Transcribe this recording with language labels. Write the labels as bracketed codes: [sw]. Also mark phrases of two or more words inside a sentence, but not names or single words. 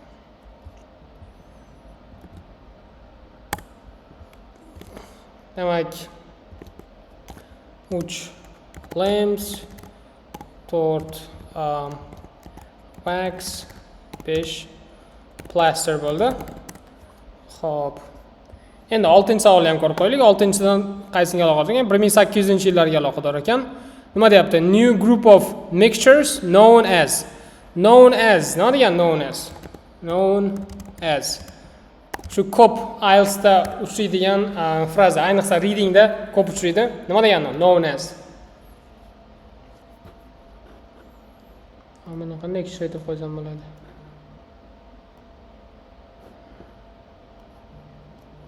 [uz] Demak 3 limbs, 4 wax, 5 plaster bo'ldi. Xo'p. Endi 6-savolni ham ko'rib qo'yaylik. 6-dan qaysiga aloqador ekan? 1800-yillarga aloqador ekan. Nima deyapti? [en] New group of mixtures known as. [uz] Nima degan [en] known as? [uz] Shu ko'p IELTSda uchraydigan fraza, ayniqsa readingda ko'p uchraydi. Nima degani? [en] Known as. [uz] Mana qanday ishlatib qo'ysam bo'ladi?